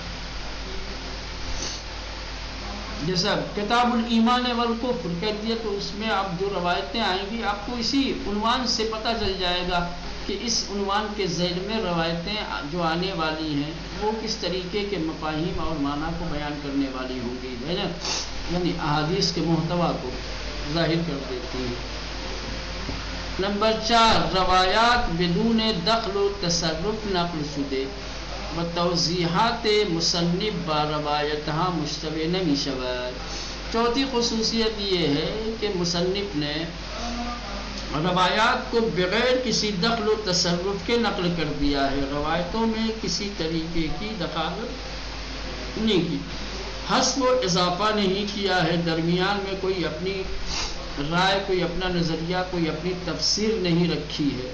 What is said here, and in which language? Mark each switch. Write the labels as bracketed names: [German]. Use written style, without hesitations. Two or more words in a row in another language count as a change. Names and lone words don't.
[Urdu] جیسا کتاب الایمان والکفر کہہ دیا تو اس میں اب جو روایتیں آئیں گی آپ کو اسی عنوان سے پتہ چل جائے گا کہ اس عنوان کے ذیل میں روایتیں جو آنے والی ہیں وہ کس طریقے کے مفاہیم اور معنی کو بیان کرنے والی ہوں گی، ہے نا، یعنی احادیث کے محتوی کو ظاہر کر دیتی ہیں۔ [Persian] نمبر 4 روایات بدون دخل و تصرف نقل شدے و توضیحات مصنف با روایتها مشتبه نمی شود۔ [Urdu] چوتھی خصوصیت یہ ہے کہ مصنف نے روایات کو بغیر کسی دخل و تصرف کے نقل کر دیا ہے، روایتوں میں کسی طریقے کی دخالت نہیں کی، حذف و اضافہ نہیں کیا ہے، درمیان میں کوئی اپنی رائے، کوئی اپنا نظریہ، کوئی اپنی تفسیر نہیں رکھی ہے۔